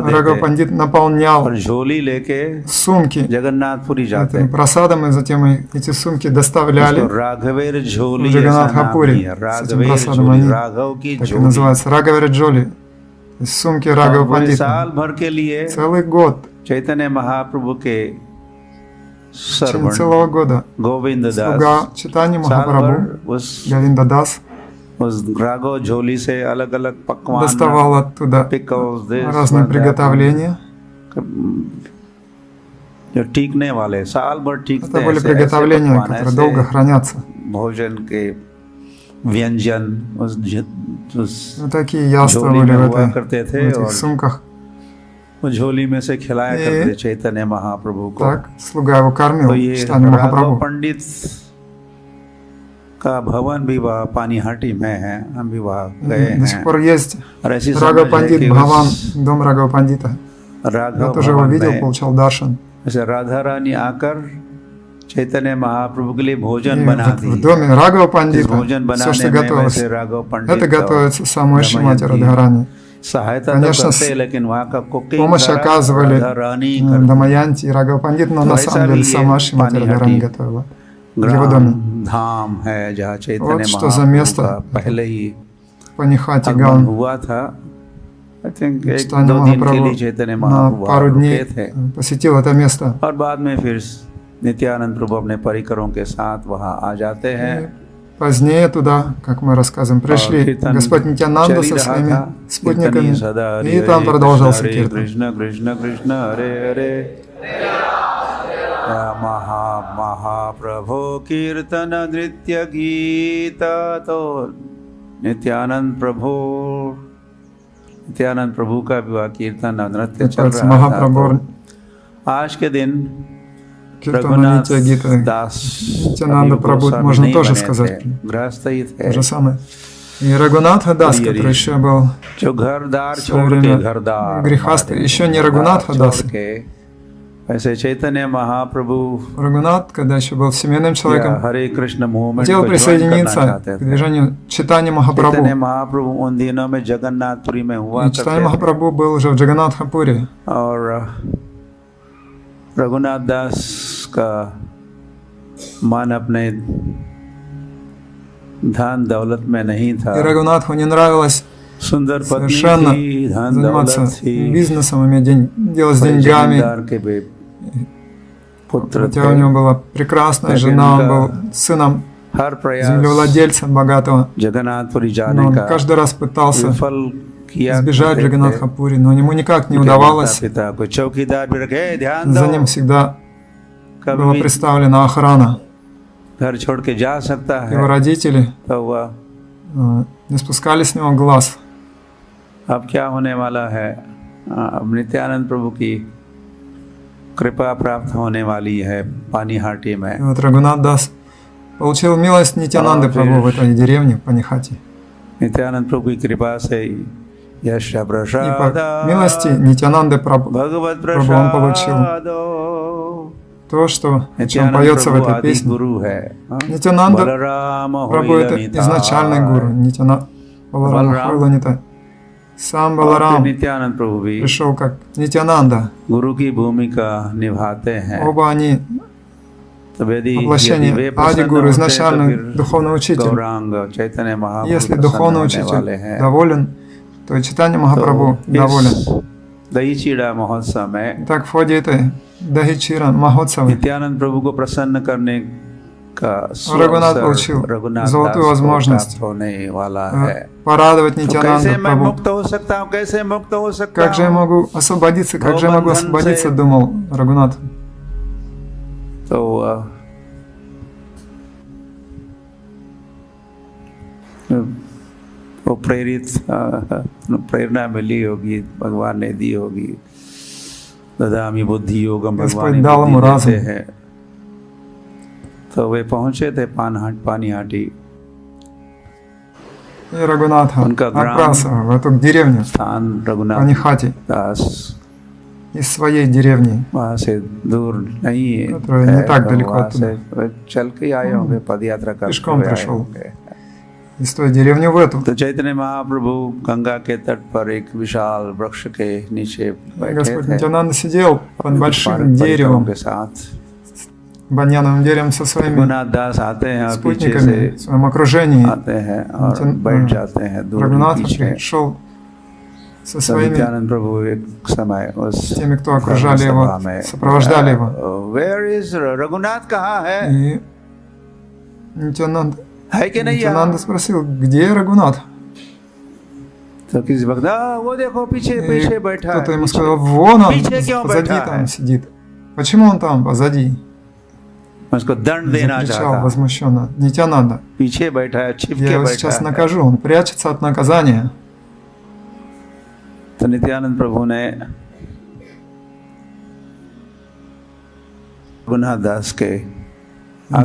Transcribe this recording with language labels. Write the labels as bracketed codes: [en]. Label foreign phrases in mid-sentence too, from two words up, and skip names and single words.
[ru] Рагав [hi] देते [ru] Пандит наполнял [hi] और झोली लेके [ru] сумки [hi] जगन्नाथपुरी जाते [ru] этим просадом, и затем эти сумки [hi] उसको [ru] доставляли. [hi] राघवेर झोली [ru] в [hi] ऐसा [ru] Джаганнатхапури. [hi] नाम दिया [ru] С этим [hi] राघवेर प्रसादом झोली [ru] они [hi] राघव की [ru] Так и [hi] झोली [ru] называется Раговер Джоли. То есть сумки [hi] और [ru] Рагава [hi] पूरे [ru] Пандита. [hi] साल भर के लिए [ru] Целый год, [hi] चैतन्य महाप्रभु के [ru] в течение [hi] सर्वण [ru] целого года, [hi] गोविंद दास [ru] слуга читания [hi] साल [ru] Махапрабху [hi] भर उस [ru] Говинда Дас [hi] राघव झोली से अलग अलग पकवान [ru] доставал оттуда [en] pickles, this, [ru] разные [en] that, [ru] приготовления. [hi] जो टीकने वाले साल भर टीकते [ru] Это [hi] हैं [ru] были [hi] ऐसे [ru] приготовления, [hi] पकवान, [ru] которые [hi] ऐसे [ru] долго хранятся. [hi] भोजन के व्यंजन उस [ru] Вот такие яства [hi] झोली [ru] были [hi] में [ru] в [hi] हुआ करते [ru] в [hi] थे [ru] этих [hi] और [ru] сумках. [hi] वो झोली में से खिलाया [ru] И [hi] करते चैतन्य महाप्रभु को। [ru] Так, слуга его кормил [hi] तो ये [ru] читанием [hi] राघव [ru] Махапрабху. [hi] पंडित का भवन भी वह पानीहाटी में है, हम भी वहाँ गए [ru] До сих [hi] हैं [ru] пор есть [hi] और ऐसी [ru] Рагава [hi] समझ है [ru] Пандит [hi] कि [ru] Бхаван, [hi] उस [ru] дом Рагава Пандита. Я [hi] राघव [ru] тоже его [hi] भवन [ru] видел, [hi] में [ru] получал даршан. [hi] जैसे राधा रानी आकर चैतन्य महाप्रभु के लिए भोजन [ru] И [hi] बना [ru] в [hi] दी। [ru] доме Рагава [hi] इस [ru] Пандита [hi] भोजन [ru] все, что [hi] बनाने में [ru] готовилось, [hi] वैसे राघव पंडित [ru] это готовится самой Шримати Радхарани. [hi] सहायता तो [ru] Конечно, [hi] करते हैं, लेकिन वहाँ का कुकिंग [ru] Помощь [hi] सारा [ru] оказывали [hi] राधा रानी करते। [ru] Дамаянти и Рагава Пандит, но [hi] तो [ru] на [hi] ऐसा [ru] самом [hi] भी [ru] деле [hi] ये [ru] сама Шримати Радхарани [hi] पानीहाटी [ru] готовила в его доме. [hi] ग्राम धाम है जहाँ चैतन्य [ru] Вот что за [hi] महाप्रभु [ru] место. [hi] का पहले ही [ru] Панихати [hi] आगमन [ru] Гаон. [hi] हुआ था। [en] I think [hi] एक [ru] Читание [hi] दो दिन के [ru] Махапрабху [hi] लिए चैतन्य [ru] на [hi] महाप्रभु [ru] пару [hi] वहाँ [ru] дней [hi] रुके थे [ru] посетил это место. [hi] और बाद में फिर नित्यानंद प्रभु अपने परिकरों के साथ वहाँ आ जाते हैं। [ru] Позднее туда, как мы рассказываем, пришли [hi] कीर्तन [ru] Господь Нитянанда [hi] चल ही [ru] со [hi] रहा [ru] своими [hi] था, [ru] спутниками, [hi] कीर्तन ही सदा हरि [ru] и там [hi] हरे [ru] продолжался [hi] कृष्ण हरे [ru] киртан. [hi] कृष्ण कृष्ण कृष्ण हरे हरे महाप्रभो कीर्तन नृत्य गीत। तो नित्यानंद प्रभु का भी वह कीर्तन और नृत्य चल [ru] Пальцы [hi] रहा था। [ru] Махапрабху, [hi] तो आज के दिन [ru] Киртана [hi] रघुनाथ [ru] Нитя Гита, [hi] दास [ru] Нитянанда [hi] अभी [ru] Прабhu, [hi] गोस्वामी [ru] можно [hi] नहीं [ru] тоже [hi] बने [ru] сказать. [hi] थे, गृहस्थ ही [ru] То [hi] थे। [ru] же самое. И Рагунатха Дас, Ри-ри. который еще был [hi] जो घरदार [ru] в свое [hi] छोड़ के [ru] время [hi] घरदार [ru] грехастый, [hi] हमारे [ru] еще не [hi] घरदार [ru] Рагунатха [hi] छोड़ [ru] Дас, [hi] के ऐसे चैतन्य महाप्रभु [ru] Рагунат, когда еще был семейным [hi] या [ru] человеком, [hi] हरे कृष्ण मूवमेंट [ru] хотел [hi] को ज्वाइन करना [ru] присоединиться [hi] चाहते [ru] к [hi] थे। [ru] движению Чайтанья [hi] चैतन्य [ru] Махапрабху. [hi] महाप्रभु उन दिनों में जगन्नाथपुरी में हुआ [ru] И [hi] करते [ru] Чайтанья [hi] थे [ru] Махапрабху был уже в Джаганнатхапуре. [hi] और रघुनाथ दास का मन अपने धन दौलत में नहीं था। [ru] И Рагунатху не нравилось [hi] सुंदर पत्नी [ru] совершенно [hi] थी, धन [ru] заниматься [hi] दौलत थी, [ru] бизнесом, иметь дело с [hi] बड़े [ru] деньгами. [hi] जमींदार के पुत्र [ru] Хотя [hi] थे। [ru] у него была прекрасная жена, он был сыном [hi] हर प्रयास [ru] землевладельца богатого. [hi] जगन्नाथपुरी [ru] Но [hi] जाने [ru] он [hi] का [ru] каждый раз пытался [hi] विफल किया [ru] избежать [hi] करते थे। [ru] Джаганнатхапури, но ему никак не [hi] उनके [ru] удавалось. [hi] माता-पिता को चौकीदार भी रखे, ध्यान [ru] За [hi] दो, [ru] ним всегда [hi] कभी [ru] была [hi] भी [ru] представлена охрана. [hi] घर छोड़ के जा सकता है। [ru] Его родители [hi] तो वह [ru] не спускали с него глаз. [hi] अब क्या होने वाला है? अब नित्यानंद प्रभु की कृपा प्राप्त होने वाली है पानीहाटी [ru] И [hi] में। [ru] вот Рагунат Дас получил милость Нитянанды Прабху в этой деревне, Панихати. [hi] नित्यानंद प्रभु की कृपा से यश [ru] И [hi] प्रसाद [ru] по милости Нитянанды Прабху [hi] भगवत [ru] Прабху он получил [hi] प्रसादो। [ru] то, что, о чем [hi] नित्यानंद [ru] поется в [hi] प्रभु [ru] этой [hi] आदि [ru] песне. [hi] गुरु है। [ru] Нитянанда [hi] बलराम [ru] Прабху это изначальный гуру. Баларама Хойланита. Сам Баларам [hi] नित्यानंद प्रभु भी [ru] пришел как Нитянанда. [hi] गुरु की भूमिका निभाते हैं। [ru] Оба они [hi] तब यदि [ru] воплощение [hi] वे [ru] Ади [hi] प्रसन्न [ru] Гуру, [hi] होते [ru] изначальный [hi] तो फिर [ru] духовный учитель. [hi] गौरांग चैतन्य महाप्रभु [ru] Если [hi] प्रसन्न [ru] духовный [hi] होने वाले [ru] учитель [hi] हैं। [ru] доволен, то и Чайтанья Махапрабху [hi] तो [ru] доволен. [hi] इस दही चीड़ा महोत्सव में [ru] Так в ходе этой Дахичира Махотсавы [hi] नित्यानंद प्रभु को प्रसन्न करने का [ru] Рагунат [hi] सुअवसर [ru] получил [hi] रघुनाथ [ru] золотую [hi] दास को [ru] возможность [hi] प्राप्त होने वाला है। [ru] порадовать [hi] तो कैसे [ru] Нитянанду [hi] मैं [ru] Прабху. [hi] मुक्त हो सकता हूँ, कैसे मुक्त हो सकता [ru] Как же я [hi] हूँ? [ru] могу освободиться, как же я могу освободиться, думал Рагунат. [hi] तो वो प्रेरणा मिली होगी, भगवान ने दी होगी। [sa] ददामी बुद्धि योगम, [hi] भगवान ही [ru] दal ему [hi] बुद्धि [ru] разум. [hi] देते हैं। तो वे पहुंचे थे पानीहाटी [ru] И Рагунатха [hi] उनका ग्राम [ru] отправился в эту деревню, [hi] स्थान रघुनाथ [ru] Панихати, [hi] दास [ru] из своей деревни, [hi] वहाँ से दूर नहीं है, [ru] которая не так [hi] तो [ru] далеко [hi] वहाँ [ru] оттуда. [hi] से वे चल के आए होंगे, पद यात्रा करते [ru] пешком [hi] हुए आए [ru] пришел. [hi] होंगे। [ru] из той деревни в эту. [hi] तो चैतन्य महाप्रभु गंगा के तट पर एक विशाल वृक्ष के नीचे बैठे [ru] Господь [hi] थे [ru] Нитянанда сидел под большим [hi] परिवारों [ru] деревом, [hi] के साथ। [ru] баньяновым деревом со своими [hi] रघुनाथ दास आते हैं और पीछे से [ru] спутниками, в своем окружении. [hi] आते हैं और बैठ जाते हैं दूर [ru] Рагунатха [hi] पीछे। [ru] пришел со [hi] तो [ru] своими [hi] नित्यानंद प्रभु एक समय उस [ru] теми, кто окружали его, [hi] सभा में [ru] сопровождали его. [en] Where is [hi] रघुनाथ कहाँ है? [ru] И Нитянанда [hi] है कि नहीं [ru] Нитянанда [hi] यहाँ? [ru] спросил, где Рагунат? [hi] तो किसी वक्त वो देखो पीछे [ru] И [hi] पीछे बैठा [ru] кто-то [hi] है [ru] ему [hi] पीछे। [ru] сказал, вон он, [hi] पीछे क्यों [ru] позади [hi] बैठा [ru] там [hi] है? [ru] сидит. Почему он там, позади? [hi] मैं उसको दंड देना [ru] Закричал [hi] चाहता, [ru] возмущенно Нитянанда. [hi] पीछे बैठा है, छिप [ru] Я [hi] के [ru] его [hi] बैठा [ru] сейчас [hi] है। [ru] накажу, он прячется от наказания. [hi] तो नित्यानंद प्रभु ने रघुनाथ दास के आगे